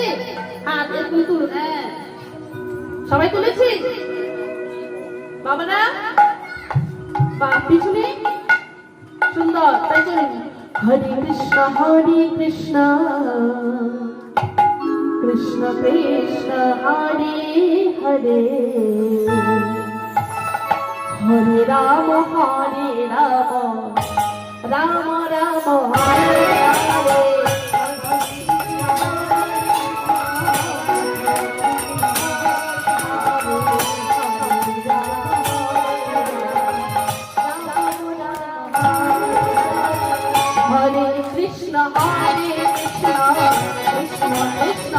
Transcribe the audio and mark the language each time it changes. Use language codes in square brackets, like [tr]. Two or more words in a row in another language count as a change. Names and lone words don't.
[bn] হ্যাঁ, সবাই তুলেছি বাবারা, বা পিছনে সুন্দর, তাই চলুন। [sa] হরে কৃষ্ণ কৃষ্ণ কৃষ্ণ হরে হরে, হরে রাম রাম রাম হরে হরে। Krishna Hare Krishna Krishna Krishna